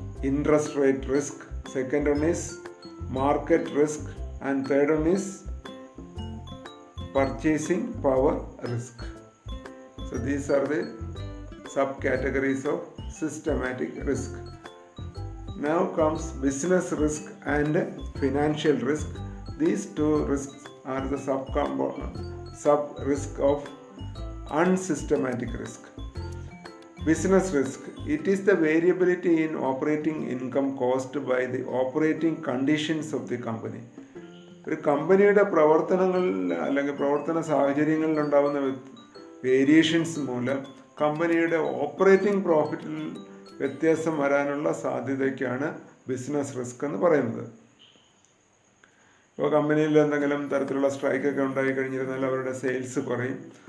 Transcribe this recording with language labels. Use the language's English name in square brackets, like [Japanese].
[English] Interest rate risk. Second one is market risk. And third one is purchasing power risk. So these are the subcategories of systematic risk. Now comes business risk and financial risk. These 2 risks are the sub-risk of unsystematic risk. Business risk. It is the variability in operating income caused by the operating conditions of the company. [Malayalam] ഒരു കമ്പനിയുടെ പ്രവർത്തനങ്ങളിൽ അല്ലെങ്കിൽ പ്രവർത്തന സാഹചര്യങ്ങളിൽ ഉണ്ടാകുന്ന variations മൂലം കമ്പനിയുടെ operating പ്രോഫിറ്റിൽ വ്യത്യാസം വരാനുള്ള സാധ്യതയ്ക്കാണ് ബിസിനസ് റിസ്ക് എന്ന് പറയുന്നത്. ഇപ്പോൾ കമ്പനിയിൽ എന്തെങ്കിലും തരത്തിലുള്ള സ്ട്രൈക്കൊക്കെ ഉണ്ടായി കഴിഞ്ഞിരുന്നാൽ അവരുടെ സെയിൽസ് കുറയും.